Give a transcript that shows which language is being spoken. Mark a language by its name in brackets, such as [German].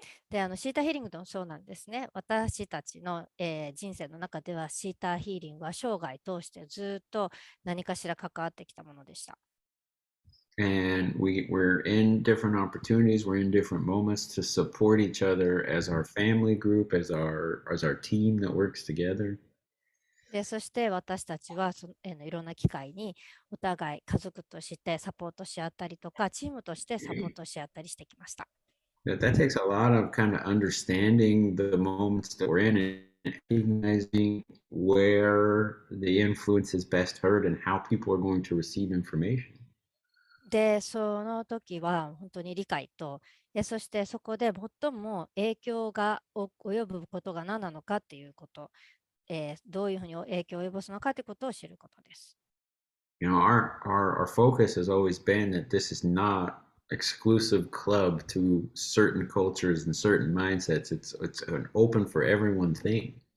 [Japanese] で、シータヒーリングもそうなんですね。私たちの、人生の中ではシータヒーリングは生涯通してずっと何かしら関わってきたものでした。 [English] And we're in different opportunities, we're in different moments to support each other as our family group, as our team that works together. [Japanese] で、そして私たちはいろんな機会にお互い家族としてサポートし合ったりとか、チームとしてサポートし合ったりしてきました。 [English] That takes a lot of kind of understanding the moments that we're in and recognizing where the influence is best heard and how people are going to receive information. [Japanese] で、その時は本当に理解と、そしてそこで最も影響が及ぶことが何なのかっていうこと、どういうふうに影響を及ぼすのかということを知ることです。 [English] You know, our focus has always been that this is not exclusive club to certain cultures and certain mindsets. It's an open for everyone thing.